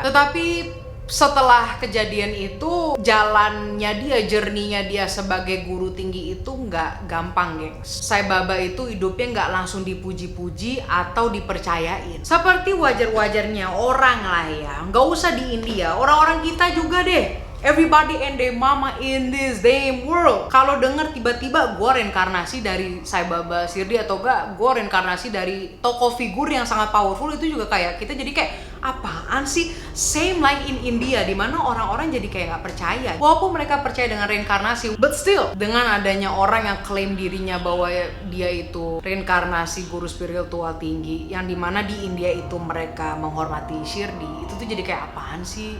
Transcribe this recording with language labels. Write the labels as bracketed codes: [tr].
[id] Tetapi setelah kejadian itu, jalannya dia, journey-nya dia sebagai guru tinggi itu nggak gampang, gengs. Sai Baba itu hidupnya nggak langsung dipuji-puji atau dipercayain. Seperti wajar-wajarnya orang lah ya. Nggak usah di India, orang-orang kita juga deh. [en] Everybody and their mama in this damn world. [id] Kalau denger tiba-tiba gue reinkarnasi dari Sai Baba Shirdi atau enggak gue reinkarnasi dari tokoh figur yang sangat powerful, itu juga kayak kita jadi kayak apaan sih? [en] Same like in India, [id] dimana orang-orang jadi kayak nggak percaya. Walaupun mereka percaya dengan reinkarnasi, [en] but still [id] dengan adanya orang yang klaim dirinya bahwa dia itu reinkarnasi guru spiritual tinggi, yang dimana di India itu mereka menghormati Shirdi, itu tuh jadi kayak apaan sih?